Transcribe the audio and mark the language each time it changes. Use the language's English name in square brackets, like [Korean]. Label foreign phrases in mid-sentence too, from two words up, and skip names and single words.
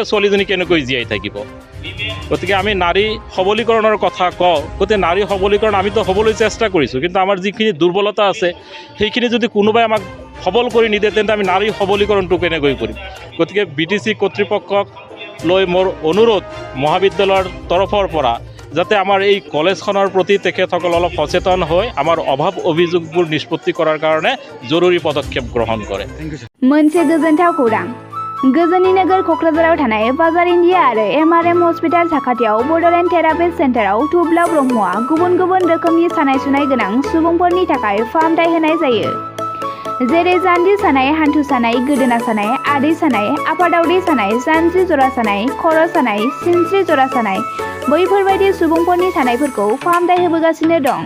[Assamese] ছোৱালীজনী কেনেকৈ জীয়াই থাকিব গতিকে আমি নাৰী সবলীকৰণৰ কথা কওঁ গতিকে নাৰী সবলীকৰণ আমিতো হ'বলৈ চেষ্টা কৰিছোঁ কিন্তু আমাৰ যিখিনি দুৰ্বলতা আছে সেইখিনি যদি কোনোবাই আমাক সবল কৰি নিদিয়ে তেন্তে আমি নাৰী সবলীকৰণটো কেনেকৈ কৰিম গতিকে BTC কৰ্তৃপক্ষক লৈ মোৰ অনুৰোধ মহাবিদ্যালয়ৰ তৰফৰ পৰা যাতে আমাৰ এই কলেজখনৰ প্ৰতি তেখেতসকল অলপ সচেতন হৈ আমাৰ অভাৱ অভিযোগবোৰ নিষ্পত্তি কৰাৰ কাৰণে জৰুৰী পদক্ষেপ গ্ৰহণ কৰে। [Bodo] मोनसे गोजोनथाव खौरां गोजोननि नोगोर क'क्राझाराव थानाय बाजार इन्डिया आरो MRM हस्पिटाल साखाथियाव बड'लेण्ड थेरापिस्ट सेन्टाराव थुब्ला ब्रह्मआ गुबुन गुबुन रोखोमनि सानाय सुनाय गोनां सुबुंफोरनि थाखाय फाहामथाय होनाय जायो। जेरै जान्जि सानाय, हान्थु सानाय, गोदोना सानाय, आदै सानाय, आफादावदै सानाय, जानजि जरा सानाय, खर' सानाय, सिनस्रि जरा सानाय बैफोरबायदि सुबुंफोरनि सानायफोरखौ फाहामथाय होबोगासिनो दं।